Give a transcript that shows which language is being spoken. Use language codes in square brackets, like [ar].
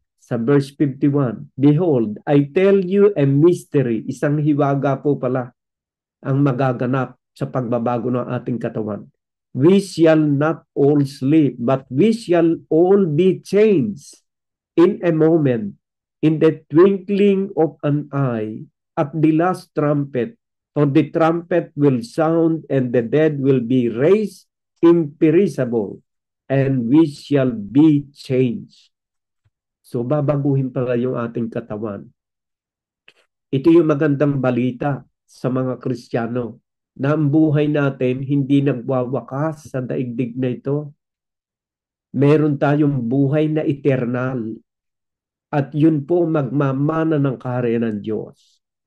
[en] Sa verse 51, Behold, I tell you a mystery. [tl] Isang hiwaga po pala ang magaganap sa pagbabago ng ating katawan. [en] We shall not all sleep, but we shall all be changed in a moment, in the twinkling of an eye, at the last trumpet. For the trumpet will sound, and the dead will be raised imperishable, and we shall be changed. [tl] So babaguhin pala yung ating katawan. Ito yung magandang balita sa mga Kristiyano na ang buhay natin hindi nagwawakas sa daigdig na ito. Meron tayong buhay na eternal at yun po magmamana ng kaharian ng Diyos.